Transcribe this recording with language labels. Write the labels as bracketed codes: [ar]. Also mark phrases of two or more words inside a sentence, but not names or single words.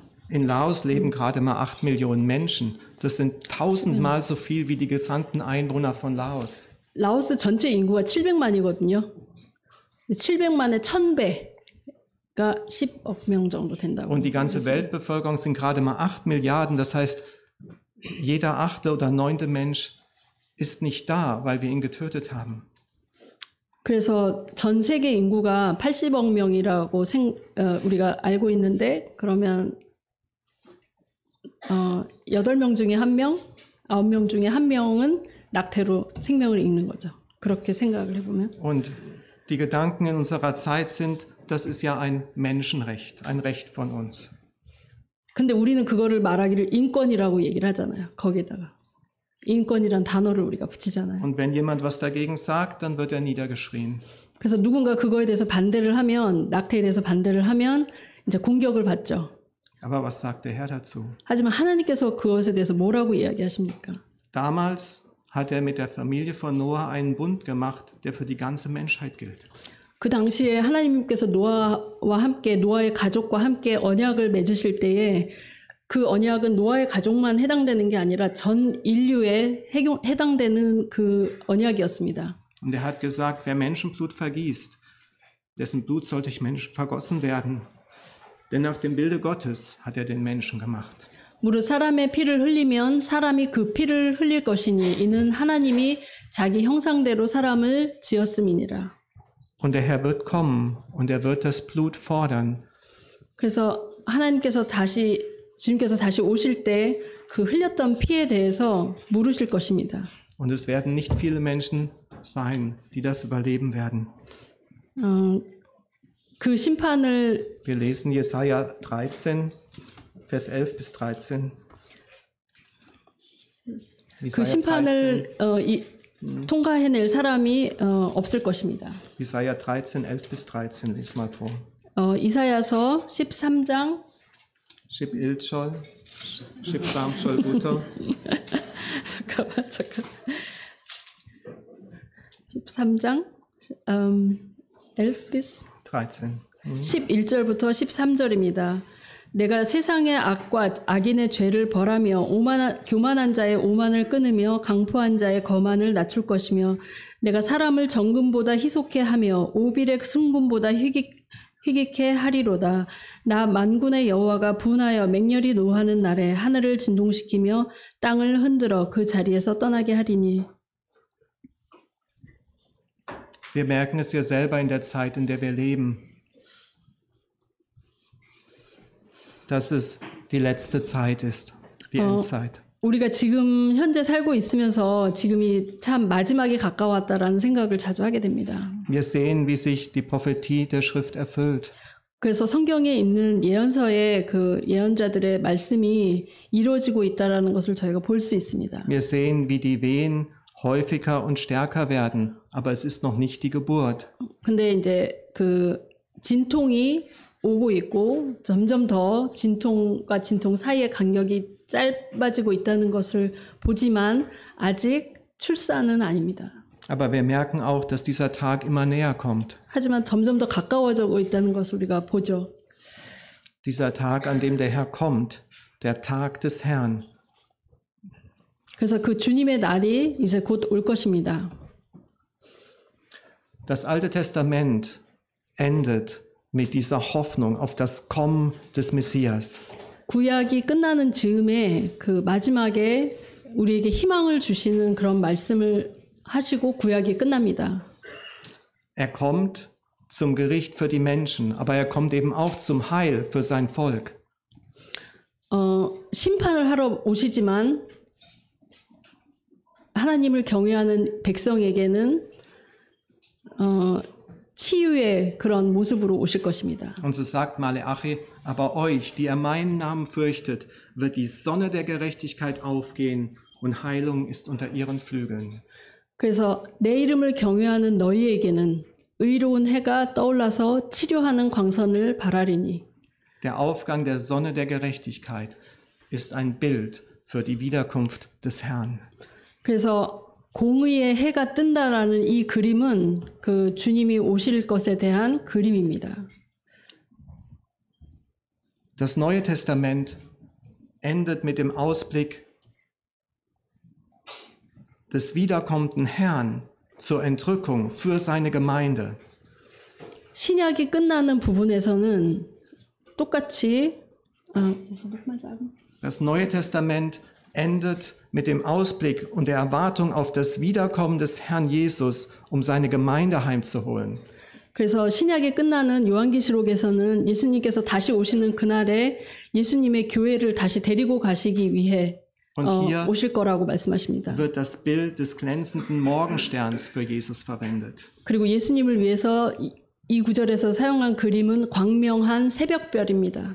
[de] In Laos leben gerade mal 8 Millionen Menschen. Das sind 1000-mal so viel wie die gesamten Einwohner von Laos. [ko] 라오스 전체 인구가 700만이거든요. 700만의 1000배가 10억 명 정도 된다고. [de] Und die ganze Weltbevölkerung sind gerade mal 8 Milliarden. Das heißt, jeder 8. oder 9. Mensch ist nicht da, weil wir ihn getötet haben. [ko] 그래서 전 세계 인구가 80억 명이라고 우리가 알고 있는데 그러면 8명 중에 1명, 9명 중에 1명은 낙태로 생명을 잃는 거죠. 그렇게 생각을 해보면. [de] Und die Gedanken in unserer Zeit sind, das ist ja ein Menschenrecht, ein Recht von uns. [ko] 근데 우리는 그거를 말하기를 인권이라고 얘기를 하잖아요. 거기다가. 인권이란 단어를 우리가 붙이잖아요. [de] Und wenn jemand was dagegen sagt, dann wird er niedergeschrien. [ko] 그래서 누군가 그거에 대해서 반대를 하면, 낙태에 대해서 반대를 하면 이제 공격을 받죠. [de] Aber was sagt der Herr dazu? [ko] 하지만 하나님께서 그것에 대해서 뭐라고 이야기하십니까? [de] Damals hat er mit der Familie von Noah einen Bund gemacht, der für die ganze Menschheit gilt. [ko] 그 당시에 하나님께서 노아의 가족과 함께 언약을 맺으실 때에 그 언약은 노아의 가족만 해당되는 게 아니라 전 인류에 해당되는 그 언약이었습니다. [de] Und er hat gesagt, wer Menschenblut vergießt, dessen Blut soll durch Menschen vergossen werden. Denn nach dem Bilde Gottes hat er den Menschen gemacht. [ko] 무릇 사람의 피를 흘리면 사람이 그 피를 흘릴 것이니 이는 하나님이 자기 형상대로 사람을 지었음이니라. [de] Und der Herr wird kommen und er wird das Blut fordern. [ko] 그래서 주님께서 다시 오실 때 그 흘렸던 피에 대해서 물으실 것입니다. [de] Und es werden nicht viele Menschen sein, die das überleben werden. [ko] 그 심판을 [de] Wir lesen Jesaja 13, Vers 11 bis 13. [ko] 그 심판을 통과해낼 사람이 없을 것입니다. [de] Jesaja 13, 11 bis 13, lies mal vor. [ko] 이사야서 13장 11절, 13절부터 잠깐 13장 11 bis 13. 11절부터 13절입니다. 내가 세상의 악과 악인의 죄를 벌하며 교만한 자의 오만을 끊으며 강포한 자의 거만을 낮출 것이며 내가 사람을 정금보다 희속해 하며 오빌의 순금보다 희귀케 하리로다. 나 만군의 여호와가 분하여 맹렬히 노하는 날에 하늘을 진동시키며 땅을 흔들어 그 자리에서 떠나게 하리니. [de] Wir merken es ja selber in der Zeit, in der wir leben, dass es die letzte Zeit ist, die Endzeit. [ko] 우리가 지금 현재 살고 있으면서 지금이 참 마지막에 가까웠다라는 생각을 자주 하게 됩니다. [de] Wir sehen, wie sich die Prophetie der Schrift erfüllt. [ko] 그래서 성경에 있는 예언서의 그 예언자들의 말씀이 이루어지고 있다라는 것을 저희가 볼 수 있습니다. [de] Wir sehen, wie die Wehen häufiger und stärker werden, aber es ist noch nicht die Geburt. [ko] 근데 이제 그 진통이 오고 있고 점점 더 진통과 진통 사이의 간격이 짧아지고 있다는 것을 보지만 아직 출산은 아닙니다. [de] Aber wir merken auch, dass dieser Tag immer näher kommt. [ko] 하지만 점점 더 가까워지고 있다는 것을 우리가 보죠. [de] Dieser Tag, an dem der Herr kommt, der Tag des Herrn. [ko] 그래서 그 주님의 날이 이제 곧 올 것입니다. [de] Das Alte Testament endet mit dieser Hoffnung auf das Kommen des Messias. [ko] 구약이 끝나는 즈음에 그 마지막에 우리에게 희망을 주시는 그런 말씀을 하시고 구약이 끝납니다. [de] Er kommt zum Gericht für die Menschen, aber er kommt eben auch zum Heil für sein Volk. [ko] 심판을 하러 오시지만 하나님을 경외하는 백성에게는 치유의 그런 모습으로 오실 것입니다. [de] Und so sagt Maleachi, aber euch, die ihr meinen Namen fürchtet, wird die Sonne der Gerechtigkeit aufgehen und Heilung ist unter ihren Flügeln. [ko] 그래서 내 이름을 경외하는 너희에게는 의로운 해가 떠올라서 치료하는 광선을 발하리니. [de] Der Aufgang der Sonne der Gerechtigkeit ist ein Bild für die Wiederkunft des Herrn. [ko] 그래서 공의의 해가 뜬다라는 이 그림은 그 주님이 오실 것에 대한 그림입니다. [de] Das Neue Testament endet mit dem Ausblick des wiederkommenden Herrn zur Entrückung für seine Gemeinde. [ko] 신약이 끝나는 부분에서는 똑같이 [de] Das Neue Testament endet mit dem Ausblick und der Erwartung auf das Wiederkommen des Herrn Jesus, um seine Gemeinde heimzuholen. [ko] 그래서 신약이 끝나는 요한계시록에서는 예수님께서 다시 오시는 그날에 예수님의 교회를 다시 데리고 가시기 위해 오실 거라고 말씀하십니다. [de] Wird das Bild des glänzenden Morgensterns für Jesus verwendet. [ko] 그리고 예수님을 위해서 이 구절에서 사용한 그림은 광명한 새벽별입니다.